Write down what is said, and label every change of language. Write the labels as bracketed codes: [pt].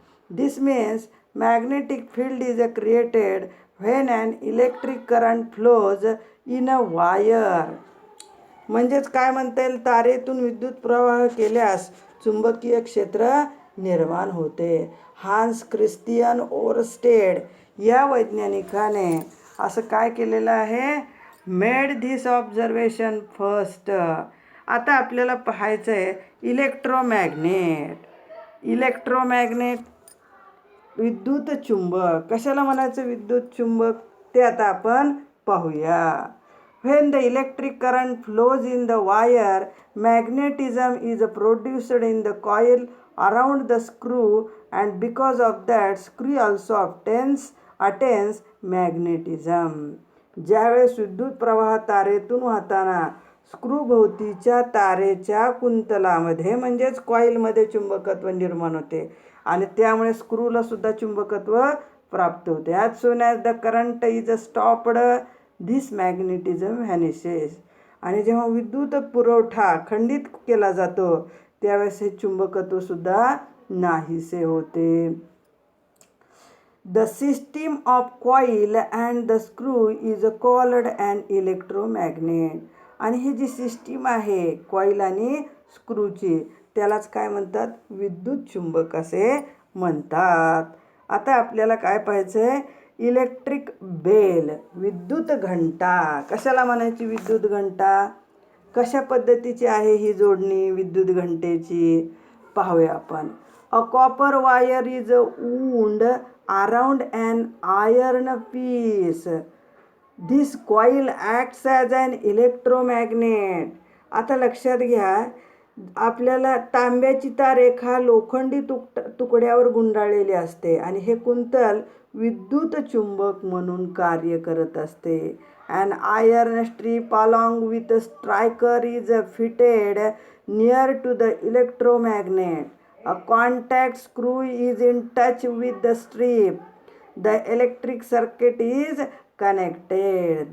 [en] This means magnetic field is created when an electric current flows in a wire. [mr] म्हणजेच काय म्हणता येईल? तारेतून विद्युत प्रवाह केल्यास चुंबकीय क्षेत्र निर्माण होते. हान्स क्रिस्तियन ओरस्टेड या वैज्ञानिकाने असं काय केलेलं आहे? [en] Made this observation first. [mr] आता आपल्याला पाहायचं आहे इलेक्ट्रोमॅग्नेट. इलेक्ट्रोमॅग्नेट विद्युत चुंबक. कशाला म्हणायचं विद्युत चुंबक? ते आता आपण पाहूया. [en] When the electric current flows in the wire, magnetism is produced in the coil around the screw and because of that screw also attains magnetism. [mr] ज्यावेळेस विद्युत प्रवाह तारेतून वाहताना स्क्रू भोवतीच्या तारेच्या कुंतलामध्ये म्हणजेच कॉईलमध्ये चुंबकत्व निर्माण होते आणि त्यामुळे स्क्रूला सुद्धा चुंबकत्व प्राप्त होते. [en] As soon as the current is stopped, this magnetism vanishes. [mr] आणि जेव्हा विद्युत पुरवठा खंडित केला जातो त्यावेळेस हे चुंबकत्वसुद्धा नाहीसे होते. [en] The system of coil and the screw is called an electromagnet. [mr] आणि ही जी सिस्टीम आहे कॉईल आणि स्क्रूची त्यालाच काय म्हणतात, विद्युत चुंबक असे म्हणतात. आता आपल्याला काय पाहायचं आहे, इलेक्ट्रिक बेल, विद्युत घंटा. कशाला म्हणायची विद्युत घंटा, कशा पद्धतीची आहे ही जोडणी विद्युत घंटेची पाहूया आपण. [en] A copper wire is wound around an iron piece. This coil acts as an electromagnet. [mr] आता लक्षात घ्या, आपल्याला तांब्याची तार एका लोखंडी तुकड्यावर गुंडाळलेली असते आणि हे कुंतल विद्युत चुंबक म्हणून कार्य करत असते. [en] An iron strip along with a striker is fitted near to the electromagnet. A contact screw is in touch with the strip. The electric circuit is connected.